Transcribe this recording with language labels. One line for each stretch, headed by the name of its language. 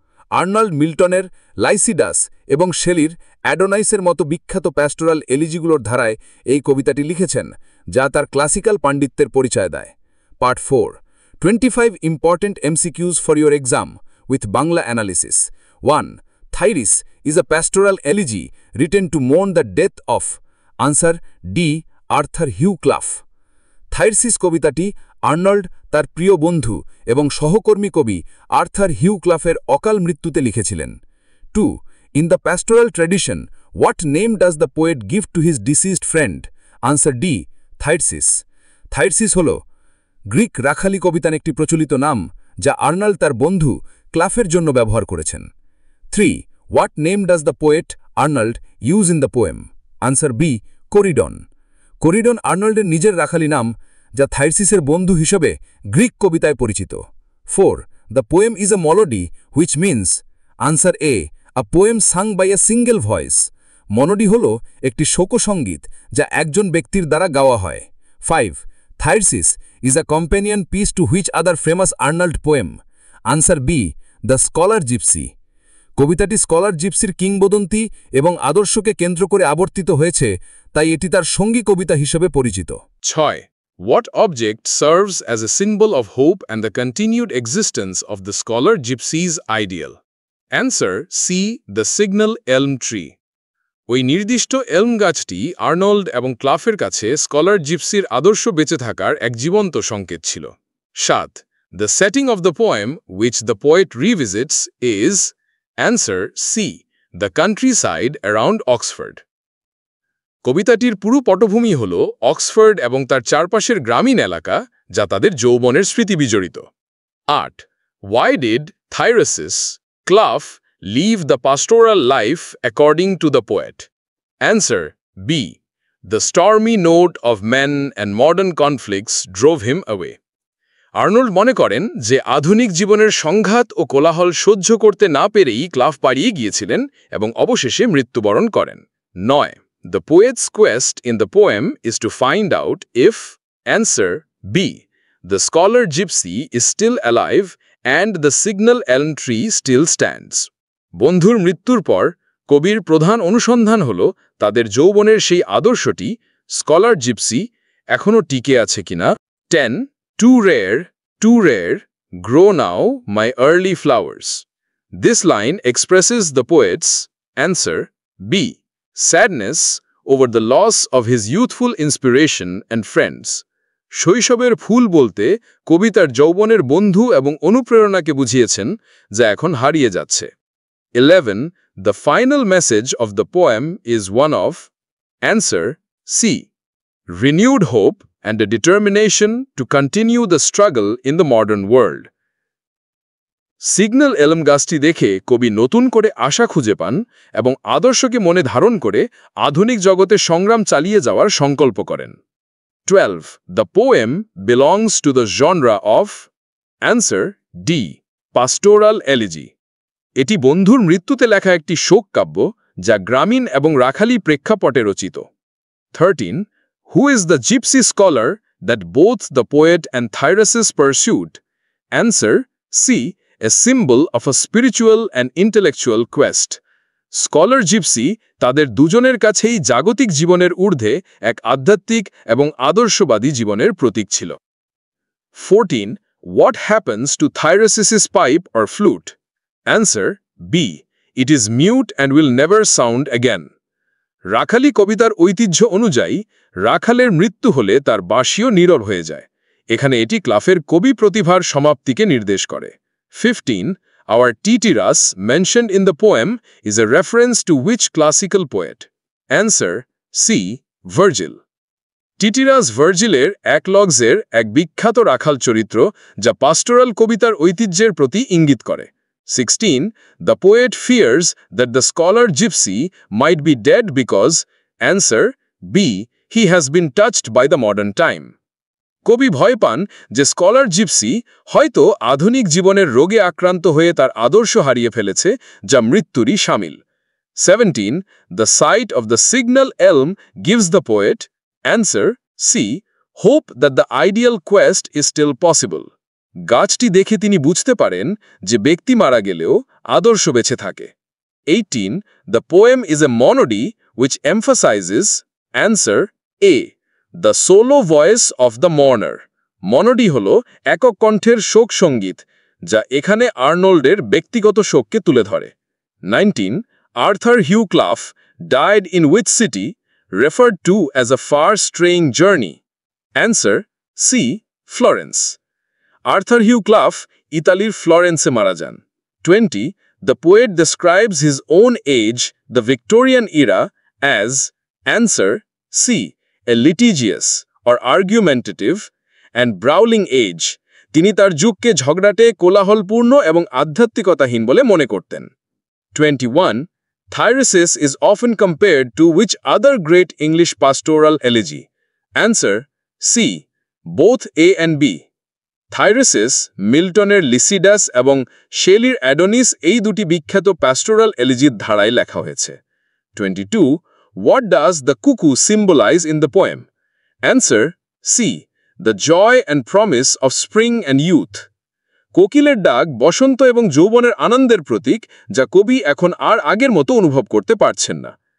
Bangla: Arnold মিল্টনের লাইসিডাস এবং শেলির অ্যাডোনাইসের মতো বিখ্যাত প্যাস্টোরাল এলিজিগুলোর ধারায় এই কবিতাটি লিখেছেন, যা তার ক্লাসিক্যাল পাণ্ডিত্যের পরিচয় দেয়।
English: Part 4, 25 important MCQs for your exam with Bangla analysis. 1. Thairis is a pastoral elegy written to mourn the death of. Answer D. Arthur Hugh Clough.
Bangla: থাইরসিস কবিতাটি আর্নল্ড তার প্রিয় বন্ধু এবং সহকর্মী কবি আর্থার হিউ ক্লাফের অকাল মৃত্যুতে লিখেছিলেন।
English: 2. In the pastoral tradition, what name does the poet give to his deceased friend? Answer D. Thyrsis.
Bangla: থাইরসিস হল গ্রিক রাখালি কবিতার একটি প্রচলিত নাম, যা আর্নল্ড তার বন্ধু ক্লাফের জন্য ব্যবহার করেছেন।
English: 3. What name does the poet Arnold use in the poem? Answer B. Corydon.
Bangla: কোরিডন আর্নল্ডের নিজের রাখালি নাম, যা থাইরসিসের বন্ধু হিসেবে গ্রিক কবিতায় পরিচিত।
English: 4. The poem is a melody, which means. Answer A. A poem sung by a single voice.
Bangla: মনোডি হল একটি শোকসঙ্গীত যা একজন ব্যক্তির দ্বারা গাওয়া হয়।
English: 5. Thyrsis is a companion piece to which other famous Arnold poem? Answer B. The Scholar Gypsy.
Bangla: কবিতাটি scholar জিপসির কিংবদন্তি এবং আদর্শকে কেন্দ্র করে আবর্তিত হয়েছে, তাই এটি তার সঙ্গী কবিতা হিসেবে পরিচিত।
English: 6. What object serves as a symbol of hope and the continued existence of the scholar gypsy's ideal? Answer C. The signal elm tree.
Bangla: ওই নির্দিষ্ট এলম গাছটি আর্নল্ড এবং ক্লাফের কাছে স্কলার জিপসির আদর্শ বেঁচে থাকার এক জীবন্ত সংকেত ছিল।
English: 7. The setting of the poem which the poet revisits is. Answer C. The countryside around Oxford.
Bangla: কবিতাটির পুরো পটভূমি হল অক্সফোর্ড এবং তার চারপাশের গ্রামীণ এলাকা, যা তাদের যৌবনের স্মৃতি বিজড়িত।
English: 8. Why did Thyrsis Clough leave the pastoral life according to the poet? Answer B. The stormy note of men and modern conflicts drove him away.
Bangla: Arnold মনে করেন যে আধুনিক জীবনের সংঘাত ও কোলাহল সহ্য করতে না পেরেই ক্লাফ পাড়িয়ে গিয়েছিলেন এবং অবশেষে মৃত্যুবরণ করেন।
English: 9. The poet's quest in the poem is to find out if. Answer B. The scholar gypsy is still alive and the signal elm tree still stands.
Bangla: বন্ধুর মৃত্যুর পর কবির প্রধান অনুসন্ধান হল তাদের যৌবনের সেই আদর্শটি, স্কলার জিপসি, এখনও টিকে আছে কিনা।
English: 10. Too rare, grow now my early flowers. This line expresses the poet's. Answer B. Sadness over the loss of his youthful inspiration and friends.
Bangla: শৈশবের ফুল বলতে কবি তার যৌবনের বন্ধু এবং অনুপ্রেরণাকে বুঝিয়েছেন, যা এখন হারিয়ে যাচ্ছে।
English: 11. The final message of the poem is one of. Answer C. Renewed hope and a determination to continue the struggle in the modern world.
Bangla: Signal এলম গাছটি দেখে কবি নতুন করে আশা খুঁজে পান এবং আদর্শকে মনে ধারণ করে আধুনিক জগতে সংগ্রাম চালিয়ে যাওয়ার সংকল্প করেন।
English: 12. The poem belongs to the genre of Answer D. Pastoral Elegy.
Bangla: এটি বন্ধুর মৃত্যুতে লেখা একটি শোক কাব্য যা গ্রামীণ এবং রাখালি প্রেক্ষাপটে রচিত।
English: 13. Who is the gypsy scholar that both the poet and Thyrsis pursued? Answer C. A symbol of a spiritual and intellectual quest.
Bangla: Scholar gypsy তাদের দুজনের কাছেই জাগতিক জীবনের ঊর্ধ্বে এক আধ্যাত্মিক এবং আদর্শবাদী জীবনের প্রতীক ছিল।
English: 14. What happens to Thyrsis' pipe or flute? Answer B. It is mute and will never sound again.
Bangla: রাখালি কবিতার ঐতিহ্য অনুযায়ী রাখালের মৃত্যু হলে তার বাঁশিও নীরব হয়ে যায়। এখানে এটি ক্লাফের কবি প্রতিভার সমাপ্তিকে নির্দেশ করে।
English: 15. Our Titiras mentioned in the poem is a reference to which classical poet? Answer C. Virgil.
Bangla: টিটিরাস ভার্জিলের একলগসের এক বিখ্যাত রাখাল চরিত্র যা পাস্টোরাল কবিতার ঐতিহ্যের প্রতি ইঙ্গিত করে।
English: 16. The poet fears that the scholar gypsy might be dead because, answer B. He has been touched by the modern time.
Bangla: কবি ভয় পান যে স্কলার জিপসি হয়তো আধুনিক জীবনের রোগে আক্রান্ত হয়ে তার আদর্শ হারিয়ে ফেলেছে যা মৃত্যুরই শামিল।
English: 17. The sight of the signal elm gives the poet, answer C. Hope that the ideal quest is still possible.
Bangla: গাছটি দেখে তিনি বুঝতে পারেন যে ব্যক্তি মারা গেলেও আদর্শ বেঁচে থাকে।
English: 18. The poem is a monody which emphasizes, answer A. The solo voice of the mourner.
Bangla: মনোডি হল একক কণ্ঠের শোক সঙ্গীত যা এখানে আর্নল্ডের ব্যক্তিগত শোককে তুলে ধরে।
English: 19. Arthur Hugh Clough died in which city, referred to as a far-straying journey? Answer C. Florence.
Bangla: Arthur Hugh Clough ইতালির ফ্লোরেন্সে মারা যান।
English: 20. The poet describes his own age, the Victorian era, as, answer C. A litigious or argumentative and brawling age.
Bangla: তিনি তার যুগকে ঝগড়াটে, কোলাহলপূর্ণ এবং আধ্যাত্মিকতাহীন বলে মনে করতেন।
English: 21. Thyrsis is often compared to which other great English pastoral elegy? Answer C. Both A and B.
Bangla: Thyrsis, মিল্টনের লিসিডাস এবং শেলির Adonis এই দুটি বিখ্যাত প্যাস্টোরাল এলিজির ধারায় লেখা হয়েছে।
English: 22. What does the cuckoo symbolize in the poem? Answer C. The joy and promise of spring and youth.
Bangla: কোকিলের ডাক বসন্ত এবং যৌবনের আনন্দের প্রতীক যা কবি এখন আর আগের মতো অনুভব করতে পারছেন না।